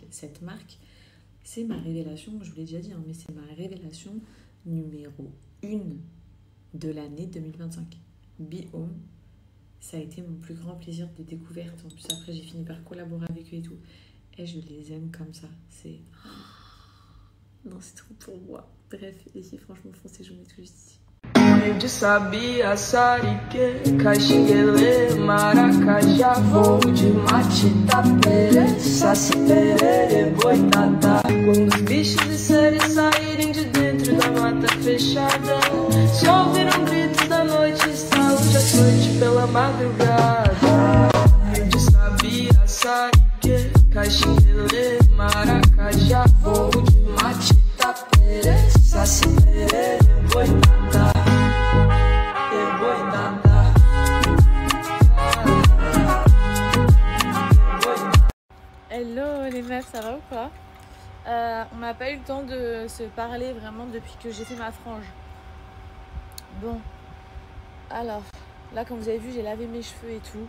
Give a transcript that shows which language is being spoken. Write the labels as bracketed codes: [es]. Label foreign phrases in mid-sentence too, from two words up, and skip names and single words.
[fr] Cette marque, c'est ma révélation, je vous l'ai déjà dit, hein, mais c'est ma révélation numéro 1 de l'année 2025. Be Home, ça a été mon plus grand plaisir de découverte. En plus, après, j'ai fini par collaborer avec eux et tout. Et je les aime comme ça. C'est... Non, c'est trop pour moi. Bref, les filles, franchement, foncez, je vous mets tout juste ici. [pt] De sabia, sarique, caxinguele, maracajá, voo de matita, pere, saci, perere, boitatá. Quando os bichos de série saírem de dentro da mata fechada, só ouviram gritos da noite, saúde à noite pela madrugada. De sabia, sarique, caxinguele, maracajá, voo de matita, pere, saci, perere, boitatá. [fr] Hello les meufs, ça va ou quoi? On n'a pas eu le temps de se parler vraiment depuis que j'ai fait ma frange. Bon, alors, là comme vous avez vu, j'ai lavé mes cheveux et tout.